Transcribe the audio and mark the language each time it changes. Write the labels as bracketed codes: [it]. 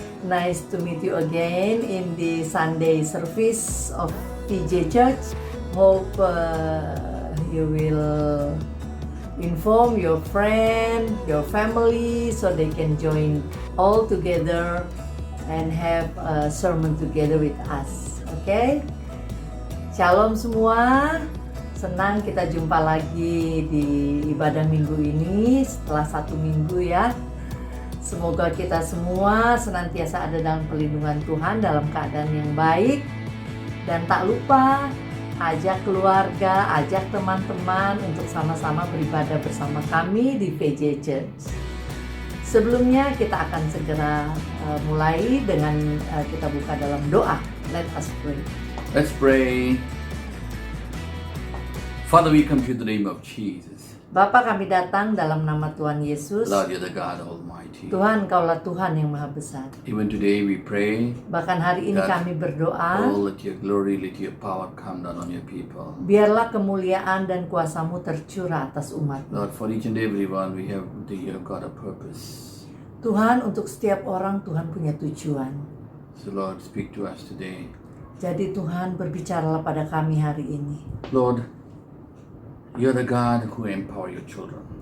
[en] Nice to meet you again in the Sunday service of PJ Church. Hope you will inform your friend, your family, so they can join all together and have a sermon together with us. [id] Okay? Shalom semua. Senang kita jumpa lagi di ibadah minggu ini setelah 1 minggu ya. Semoga kita semua senantiasa ada dalam perlindungan Tuhan dalam keadaan yang baik. Dan tak lupa ajak keluarga, ajak teman-teman untuk sama-sama beribadah bersama kami di PJ Church. Sebelumnya kita akan segera mulai dengan kita buka dalam doa. [en] Let us pray. Let's pray. Father, we come to you in the name of Jesus. [id] Bapa, kami datang dalam nama Tuhan Yesus. [en] Lord, you're the God Almighty. [id] Tuhan, Kaulah Tuhan yang Maha Besar. [en] Even today we pray, [id] Bahkan hari ini [en] God, [id] kami berdoa, [en] oh, let your glory, let your power come down on your people. [id] biarlah kemuliaan dan kuasa-Mu tercurah atas umat. [en] Lord, for each and every one, you have got a purpose. [id] Tuhan, untuk setiap orang Tuhan punya tujuan. [en] So Lord, speak to us today. [id] Jadi Tuhan, berbicaralah pada kami hari ini. [en] Lord, you're the God who empower your children.